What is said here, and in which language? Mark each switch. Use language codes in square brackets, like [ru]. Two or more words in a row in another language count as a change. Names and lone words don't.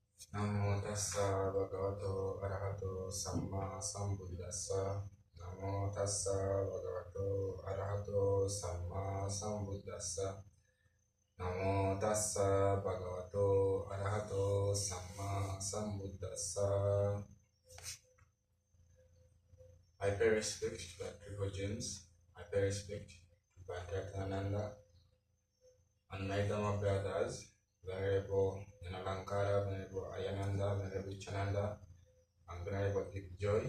[pi] Namo tassa bhagavato arahato samma sambuddhassa. Namo tassa bhagavato arahato samma sambuddhassa. Namo tassa bhagavato arahato samma sambuddhassa. [en] I pay respect to the Triple Gems. I pay respect to Bhadratananda and my Dhamma brothers, Venerable Yanalankara, Venerable Ayananda, Venerable Chananda, and Venerable Deep Joy.